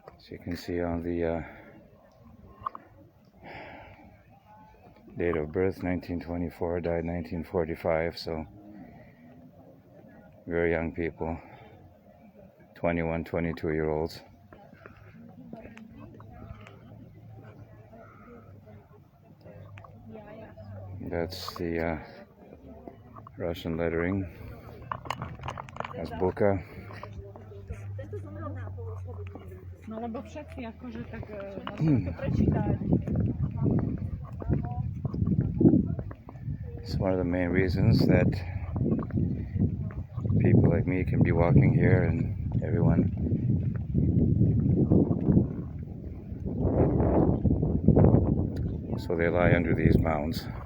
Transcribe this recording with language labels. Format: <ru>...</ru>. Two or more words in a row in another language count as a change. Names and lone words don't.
<en>you can see on the date of birth 1924, died 1945, so very young people, 21, 22-year-olds. That's the Russian lettering.</en> <sk>Azbuka. No lebo všetci akože tak môžeme to prečítať.</sk> <en>It's one of the main reasons that people like me can be walking here and everyone. So they lie under these mounds.</en>